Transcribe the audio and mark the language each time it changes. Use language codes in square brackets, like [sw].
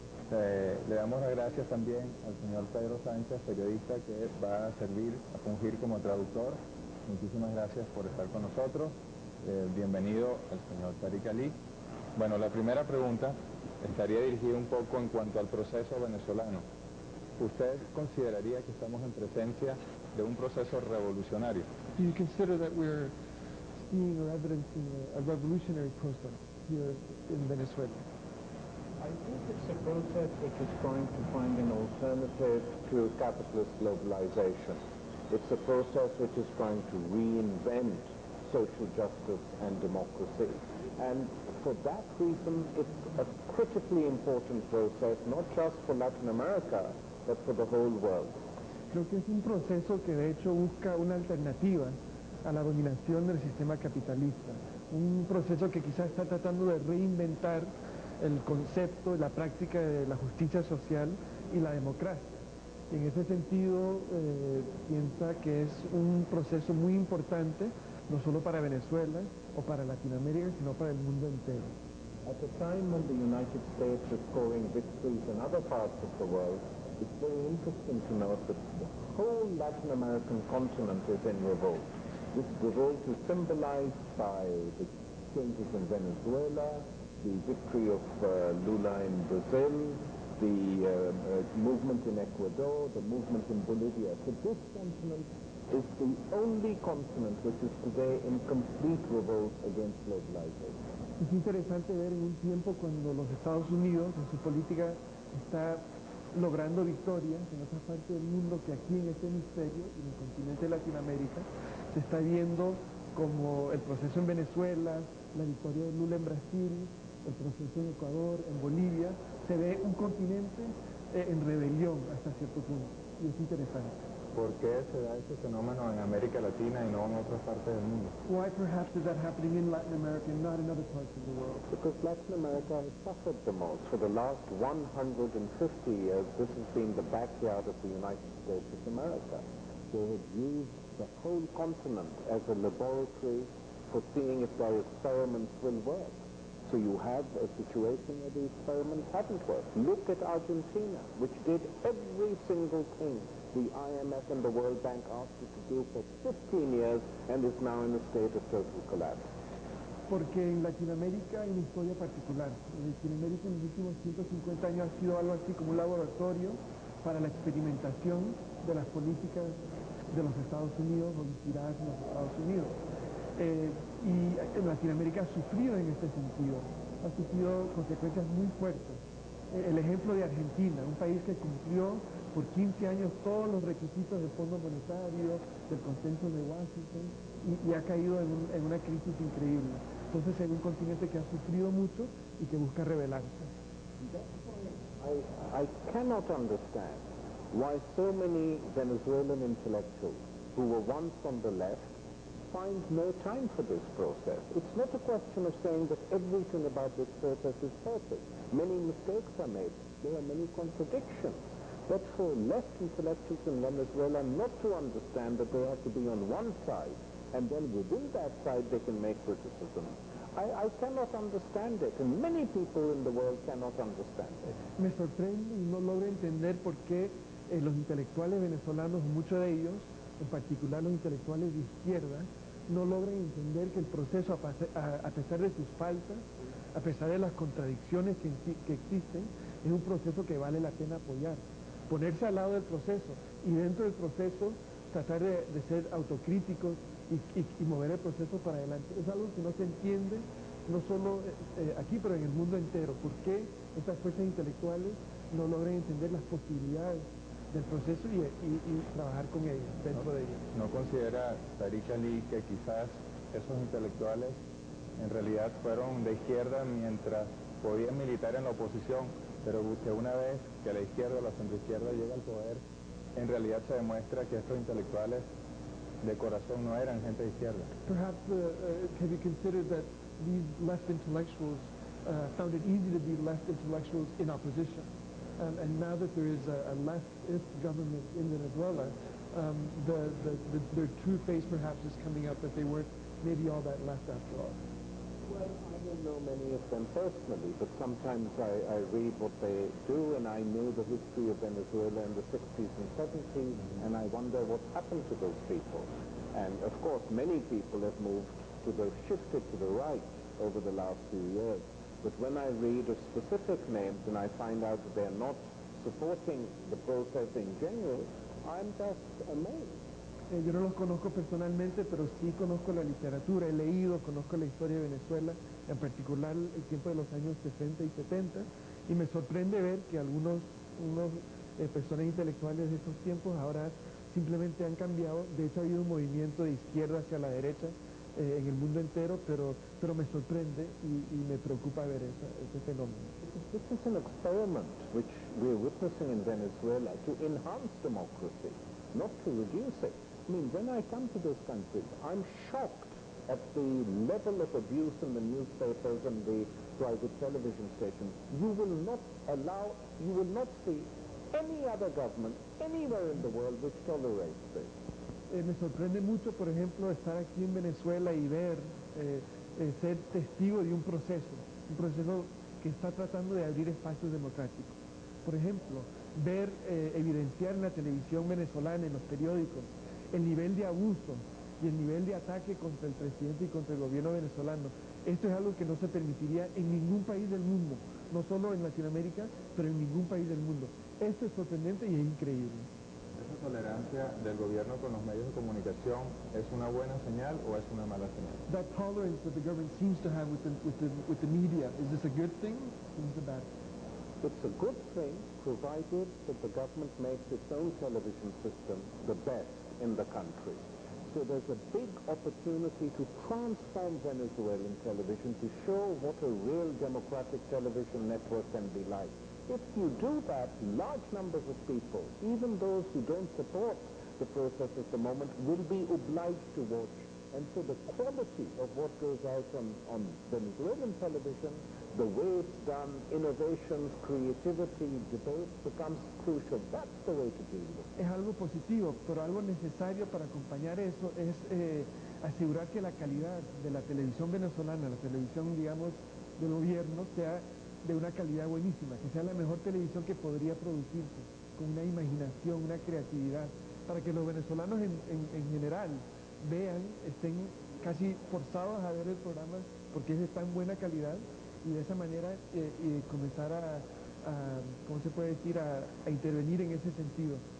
[es] Le damos las gracias también al señor Pedro Sánchez, periodista que va a fungir como traductor. Muchísimas gracias por estar con nosotros. Bienvenido al señor Tariq Ali. Bueno, la primera pregunta estaría dirigida un poco en cuanto al proceso venezolano. ¿Usted consideraría que estamos en presencia de un proceso revolucionario? [en] Do you consider that we're seeing or evidencing a revolutionary process here in Venezuela? I think it's a process which is trying to find an alternative to capitalist globalization. It's a process which is trying to reinvent social justice and democracy. And for that reason, it's a critically important process, not just for Latin America, but for the whole world. [es] Creo que es un proceso que de hecho busca una alternativa a la dominación del sistema capitalista. Un proceso que quizás está tratando de reinventar el concepto y la práctica de la justicia social y la democracia. Y en ese sentido, piensa que es un proceso muy importante, no solo para Venezuela o para Latinoamérica, sino para el mundo entero. [en] At a time when the United States is scoring victories in other parts of the world, it's very interesting to note that the whole Latin American continent is in revolt. This revolt is symbolized by the changes in Venezuela, the victory of Lula in Brazil, the movement in Ecuador, the movement in Bolivia. So this continent is the only continent which is today in complete revolt against globalization. [es] Es interesante ver en un tiempo cuando los Estados Unidos en su política está logrando victorias en otras partes del mundo, que aquí en este hemisferio y en el continente de Latinoamérica se está viendo como el proceso en Venezuela, la victoria de Lula en Brasil, el proceso en Ecuador, en Bolivia, se ve un continente en rebelión hasta cierto punto, y es interesante. ¿Por qué se da ese fenómeno en América Latina y no en otras partes del mundo? [en] Why perhaps is that happening in Latin America and not in other parts of the world? Because Latin America has suffered the most. For the last 150 years, this has been the backyard of the United States of America. They have used the whole continent as a laboratory for seeing if their experiments will work. So you have a situation where the experiments haven't worked. Look at Argentina, which did every single thing the IMF and the World Bank asked it to do for 15 years and is now in a state of total collapse. [es] Porque en Latinoamérica hay una historia particular. En Latinoamérica en los últimos 150 años ha sido algo así como un laboratorio para la experimentación de las políticas de los Estados Unidos o inspiradas en los Estados Unidos. Y Latinoamérica ha sufrido en este sentido, ha sufrido consecuencias muy fuertes. El ejemplo de Argentina, un país que cumplió por 15 años todos los requisitos del Fondo Monetario, del Consenso de Washington, y ha caído en una crisis increíble. Entonces es un continente que ha sufrido mucho y que busca rebelarse. [en] I cannot understand why so many Venezuelan intellectuals who were once on the left find no time for this process. It's not a question of saying that everything about this process is perfect. Many mistakes are made. There are many contradictions. But for left intellectuals in Venezuela not to understand that they have to be on one side, and then within that side they can make criticisms, I cannot understand it, and many people in the world cannot understand it. [es] Me sorprende y no logro entender por qué los intelectuales venezolanos, muchos de ellos, en particular los intelectuales de izquierda, no logran entender que el proceso, a pesar de sus faltas, a pesar de las contradicciones que existen, es un proceso que vale la pena apoyar. Ponerse al lado del proceso y dentro del proceso tratar de ser autocríticos y mover el proceso para adelante. Es algo que no se entiende, no solo aquí, pero en el mundo entero. ¿Por qué estas fuerzas intelectuales no logran entender las posibilidades del proceso y trabajar con ellas, dentro de ellas? ¿No considera Tariq Ali que quizás esos intelectuales en realidad fueron de izquierda mientras podían militar en la oposición, pero que una vez que la izquierda o la centroizquierda llega al poder, en realidad se demuestra que estos intelectuales de corazón no eran gente de izquierda. [en] Perhaps have you considered that these left intellectuals found it easy to be left intellectuals in opposition? And now that there is a leftist government in Venezuela, their true face perhaps is coming out that they weren't maybe all that left after all. Well, I don't know many of them personally, but sometimes I read what they do, and I know the history of Venezuela in the 60s and 70s, and I wonder what happened to those people. And of course, many people have shifted to the right over the last few years. But when I read of specific names and I find out that they're not supporting the process in general, I'm just amazed. [es] Yo no los conozco personalmente, pero sí conozco la literatura, he leído, conozco la historia de Venezuela, en particular el tiempo de los años 60 y 70, y me sorprende ver que algunos personas intelectuales de esos tiempos ahora simplemente han cambiado. De hecho, ha habido un movimiento de izquierda hacia la derecha en el mundo entero, pero me sorprende y me preocupa ver ese fenómeno. [en] This is an experiment which we're witnessing in Venezuela to enhance democracy, not to reduce it. I mean, when I come to this country, I'm shocked at the level of abuse in the newspapers and the private television stations. You will not see any other government anywhere in the world which tolerates this. [es] Me sorprende mucho, por ejemplo, estar aquí en Venezuela y ver, ser testigo de un proceso que está tratando de abrir espacios democráticos. Por ejemplo, ver, evidenciar en la televisión venezolana, en los periódicos, el nivel de abuso y el nivel de ataque contra el presidente y contra el gobierno venezolano. Esto es algo que no se permitiría en ningún país del mundo, no solo en Latinoamérica, pero en ningún país del mundo. Esto es sorprendente y es increíble. ¿Esa tolerancia del gobierno con los medios de comunicación es una buena señal o es una mala señal? [en] That tolerance that the government seems to have with the media, is this a good thing or is it a bad thing? It's a good thing, provided that the government makes its own television system the best in the country. So there's a big opportunity to transform Venezuelan television to show what a real democratic television network can be like. If you do that, large numbers of people, even those who don't support the process at the moment, will be obliged to watch. And so the quality of what goes out on Venezuelan television, the way it's done, innovations, creativity, debate, becomes crucial. That's the way to deal with it. [es] Es algo positivo, pero algo necesario para acompañar eso es asegurar que la calidad de la televisión venezolana, la televisión, digamos, del gobierno, sea de una calidad buenísima, que sea la mejor televisión que podría producirse, con una imaginación, una creatividad, para que los venezolanos en general vean, estén casi forzados a ver el programa porque es de tan buena calidad y de esa manera comenzar ¿cómo se puede decir?, a intervenir en ese sentido.